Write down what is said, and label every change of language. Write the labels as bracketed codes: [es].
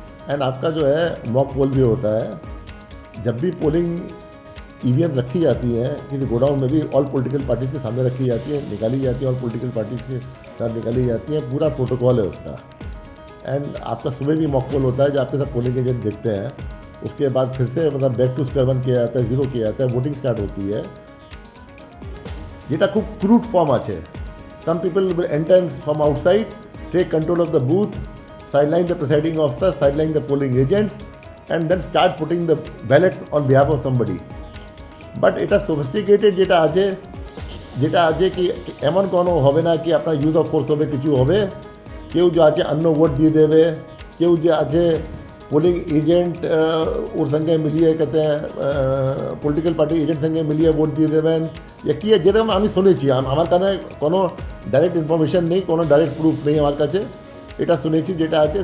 [hi] And आपका जो है मॉक पोल भी होता है। जब भी पोलिंग ईवीएम रखी जाती है किसी गोडाउन में भी, [en] all political parties [hi] के सामने रखी जाती है, निकाली जाती है, ऑल पॉलिटिकल पार्टीज के साथ निकाली जाती है, पूरा प्रोटोकॉल है उसका। एंड आपका सुबह भी मॉक पोल होता है, जब आपके साथ पोलिंग एजेंट देखते हैं। उसके बाद फिर से मतलब [en] back to square one [hi] किया जाता है, जीरो किया जाता है, वोटिंग स्टार्ट होती है। [bn] যেটা খুব ক্রুড ফর্ম আছে। [en] Some people will enter from outside, take control of the booth, sideline the presiding officer, sideline the polling agents, and then start putting the ballots on behalf of somebody. [bn] But এটা sophisticated যেটা আছে কি এমন কোনো হবে না কি আপনার ইউজ অফ ফোর্স হবে, কিছু হবে। কেউ যে আছে অন্য ভোট দিয়ে দেবে, কেউ যে আছে পোলিং এজেন্ট ওর সঙ্গে মিলিয়ে [hi] कहते हैं [bn] পলিটিক্যাল পার্টি এজেন্ট সঙ্গে মিলিয়ে ভোট দিয়ে দেবেন, কি যেরকম আমি শুনেছি। আমার কাছে কোনো ডাইরেক্ট ইনফরমেশন নেই, কোনো ডাইরেক্ট প্রুফ নেই আমার কাছে, এটা শুনেছি যেটা আছে।